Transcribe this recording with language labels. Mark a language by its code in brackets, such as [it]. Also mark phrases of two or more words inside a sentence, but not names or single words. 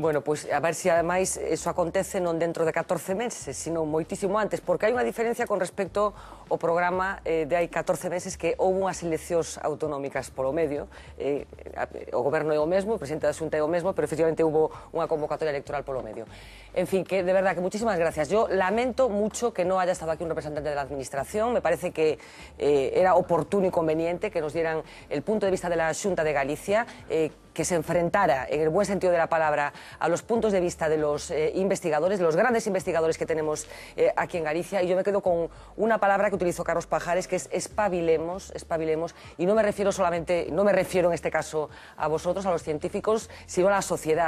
[gl] Bueno, pois a ver se ademais eso acontece non dentro de 14 meses, sino moitísimo antes, porque hai unha diferencia con respecto ao programa de hai 14 meses que houve unhas eleccións autonómicas polo medio, o goberno é o mesmo, o presidente da Xunta é o mesmo, pero efectivamente houve unha convocatoria electoral polo medio. [es] En fin, que de verdad que muchísimas gracias. Yo lamento mucho que no haya estado aquí un representante de la administración, me parece que era oportuno y conveniente que nos dieran el punto de vista de la Xunta de Galicia, que se enfrentara, en el buen sentido de la palabra, a los puntos de vista de los investigadores, de los grandes investigadores que tenemos aquí en Galicia, y yo me quedo con una palabra que utilizó Carlos Pajares, que es espabilemos, espabilemos, y no me refiero solamente, no me refiero en este caso a vosotros, a los científicos, sino a la sociedad.